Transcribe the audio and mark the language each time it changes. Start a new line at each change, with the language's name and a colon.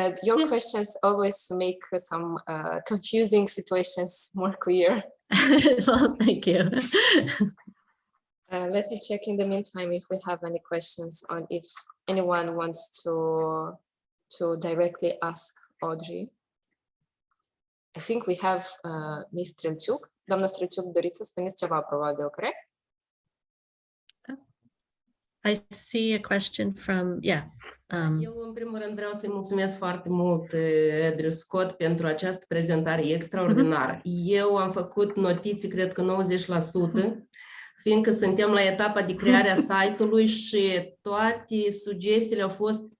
English: Your questions always make some confusing situations more clear. Well, thank you. Let me check in the meantime if we have any questions, on if anyone wants to directly ask Audrey. I think we have Ms. Strelciuc.
Romanian: Doamna Strelciuc, doriți să spuneți ceva, probabil, corect?
English: I see a question from, yeah.
Romanian: Eu, în primul rând, vreau să-i mulțumesc foarte mult, Andrew Scott, pentru această prezentare extraordinară. Eu am făcut notiții, cred că 90%, fiindcă suntem la etapa de creare a site-ului și toate sugestiile au fost